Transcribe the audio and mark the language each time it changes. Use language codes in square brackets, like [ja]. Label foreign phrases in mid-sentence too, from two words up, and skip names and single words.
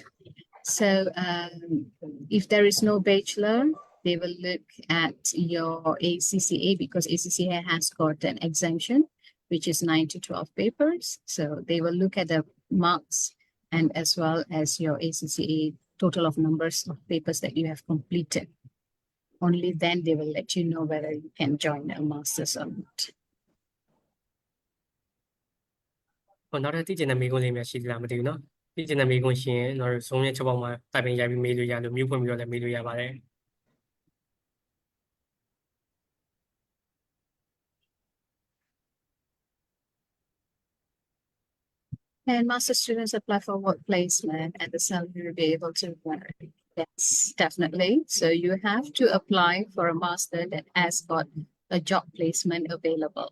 [en] So if there is no bachelor, they will look at your ACCA because ACCA has got an exemption, which is 9 to 12 papers. So they will look at the marks and as well as your ACCA total of numbers of papers that you have completed. Only then they will let you know whether you can join a master's or not. [my] ဟိုနောက်ထပ်သိချင်တဲ့မေးခွန်းလေးများရှိသလားမသိဘူးเนาะသိချင်တဲ့မေးခွန်းရှိရင်ကျွန်တော်တို့ဇုံရဲ့ချက်ပေါက်မှာတိုင်ပင်ရိုက်ပြီးမေးလို့ရလို့မြို့ဖွင့်ပြီးတော့လည်းမေးလို့ရပါတယ် [en] And master students apply for work placement and the salary will be able to vary. Yes, definitely. So you have to apply for a master that has got a job placement available.